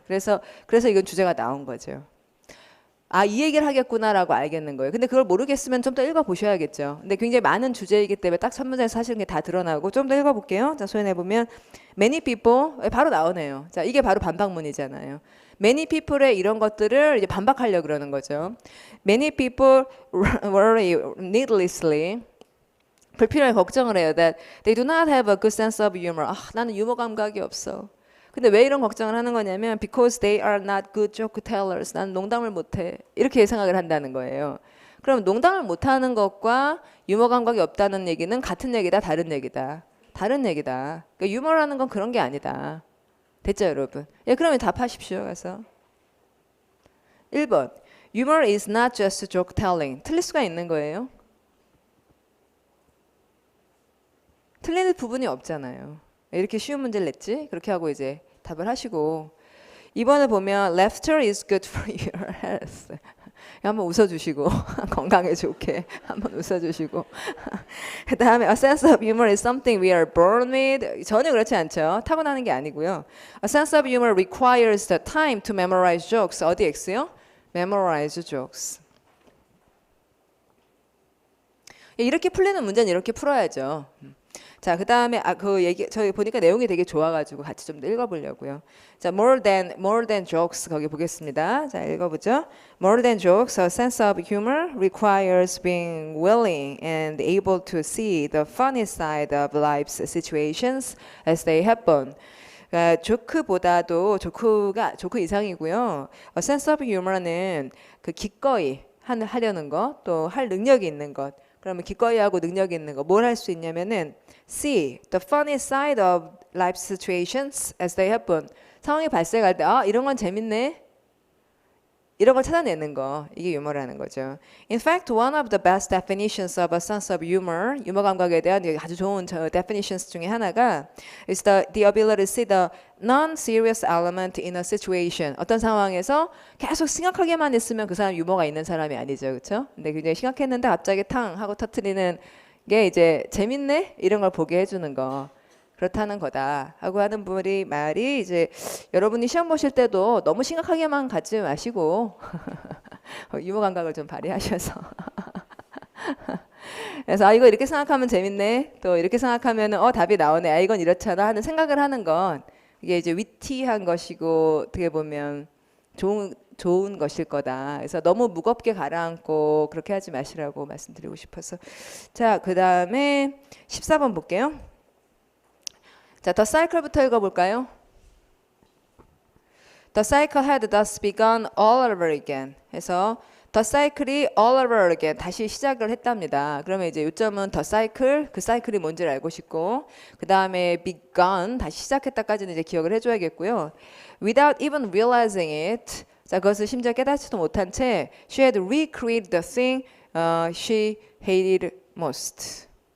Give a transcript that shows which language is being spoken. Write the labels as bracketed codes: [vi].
[ko] 그래서 이건 주제가 나온 거죠. 아, 이 얘기를 하겠구나라고 알겠는 거예요. 근데 그걸 모르겠으면 좀 더 읽어보셔야겠죠. 근데 굉장히 많은 주제이기 때문에 딱 첫 문제에서 사실은 게 다 드러나고 좀 더 읽어볼게요. 자, 소연해보면 [en] many people [ko] 바로 나오네요. 자, 이게 바로 반박문이잖아요. many people의 이런 것들을 이제 반박하려고 그러는 거죠. [en] many people worry needlessly [ko] 불필요하게 걱정을 해요. [en] that they do not have a good sense of humor. [ko] 아, 나는 유머 감각이 없어. 근데 왜 이런 걱정을 하는 거냐면 [en] because they are not good joke tellers. [ko] 나는 농담을 못해. 이렇게 생각을 한다는 거예요. 그럼 농담을 못하는 것과 유머 감각이 없다는 얘기는 같은 얘기다, 다른 얘기다. 다른 얘기다. 그러니까 유머라는 건 그런 게 아니다. 됐죠, 여러분? 예, 그러면 답하십시오. 가서 1번. [en] Humor is not just joke telling. [ko] 틀릴 수가 있는 거예요. 틀릴 부분이 없잖아요. 이렇게 쉬운 문제를 냈지? 그렇게 하고 이제 답을 하시고 2번을 보면 [en] laughter is good for your health. [ko] 한번 웃어주시고 건강에 좋게 한번 웃어주시고 그 다음에 [en] a sense of humor is something we are born with. [ko] 전혀 그렇지 않죠. 타고나는 게 아니고요. [en] A sense of humor requires the time to memorize jokes. [ko] 어디 X요? [en] memorize jokes. [ko] 이렇게 풀리는 문제는 이렇게 풀어야죠. 자, 그 다음에 그 얘기 저희 보니까 내용이 되게 좋아가지고 같이 좀 더 읽어보려고요. 자, more than jokes 거기 보겠습니다. 자, 읽어보죠. [en] More than jokes, a sense of humor requires being willing and able to see the funny side of life's situations as they happen. [ko] 그러니까 조크보다도 조크 이상이고요. [en] A sense of humor [ko] 는 그 기꺼이 하려는 것, 또 할 능력이 있는 것. 그러면 기꺼이 하고 능력이 있는 거 뭘 할 수 있냐면은 [en] see the funny side of life situations as they happen. [ko] 상황이 발생할 때 아 이런 건 재밌네. 이런 걸 찾아내는 거 이게 유머라는 거죠. [en] In fact, one of the best definitions of a sense of humor, [ko] 유머 감각에 대한 아주 좋은 definitions 중에 하나가 [en] is the ability to see the non-serious element in a situation. [ko] 어떤 상황에서 계속 심각하게만 있으면 그 사람 유머가 있는 사람이 아니죠, 그렇죠? 근데 굉장히 심각했는데 갑자기 탕 하고 터트리는 게 이제 재밌네 이런 걸 보게 해주는 거. 그렇다는 거다 하고 하는 분이 말이 이제 여러분이 시험 보실 때도 너무 심각하게만 갖지 마시고 유머 감각을 좀 발휘하셔서. 그래서 이거 이렇게 생각하면 재밌네. 또 이렇게 생각하면 답이 나오네. 이건 이렇잖아 하는 생각을 하는 건 이게 이제 위티한 것이고 어떻게 보면 좋은 것일 거다. 그래서 너무 무겁게 가라앉고 그렇게 하지 마시라고 말씀드리고 싶어서. 자, 그다음에 14번 볼게요. 자, The Cycle부터 읽어볼까요? [en] The cycle had thus begun all over again. [ko] 해서 [en] The cycle [ko] 이 [en] all over again [ko] 다시 시작을 했답니다. 그러면 이제 요점은 The cycle, 그 사이클이 뭔지를 알고 싶고, 그 다음에 begun 다시 시작했다까지는 이제 기억을 해줘야겠고요. [en] Without even realizing it, [ko] 자, 그것을 심지어 깨닫지도 못한 채 [en] she had recreated the thing she hated most.